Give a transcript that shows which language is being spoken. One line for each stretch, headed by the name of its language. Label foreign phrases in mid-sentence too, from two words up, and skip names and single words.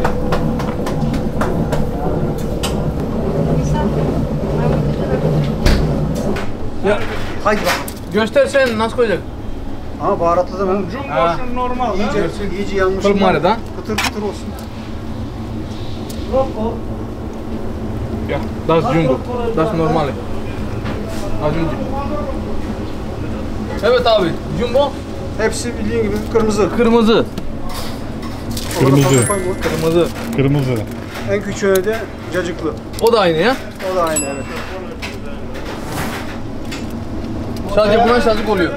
Turkish: Ya. Haydi bak. Göster sen nasıl koyacak? Ama baharatladım ben. Jumbo şu normal. İyice yanmış. Kırık mağaradan. Kıtır kıtır olsun. Ya,
German: das jumbo. Das normale. Das jumbo.
Turkish: Evet abi, jumbo Hepsi bildiğin gibi kırmızı. kırmızı. Kırmızı. Ona fazla koyma. Kırmızı. Kırmızı. En küçüğü de cacıklı. O da aynı ya. O da aynı evet. Sadece buna cacık oluyor.